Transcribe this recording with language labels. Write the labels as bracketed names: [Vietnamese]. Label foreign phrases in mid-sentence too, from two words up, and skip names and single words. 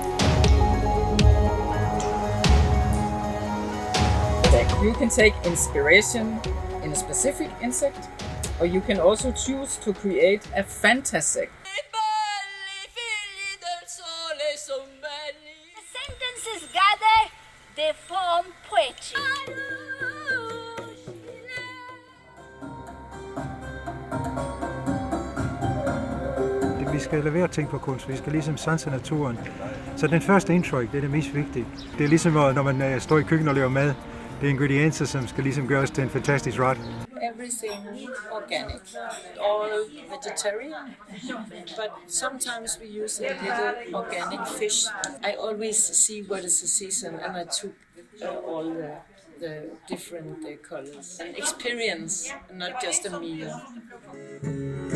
[English] You can take inspiration in a specific insect, or you can also choose to create a fantasy. Sentences gather, they form poetry. [Danish] Vi skal lade være at tænke på kunst, vi skal ligesom sanse naturen. Så den første indtryk, det er det mest vigtige. Det er ligesom, når man står i køkkenet og laver mad. Det er ingredienser, som skal ligesom gøres til en fantastisk ret. [English] Everything organic, all vegetarian, but sometimes we use a little organic fish. I always see what is the season, and I took all the different colors. An experience, not just a meal.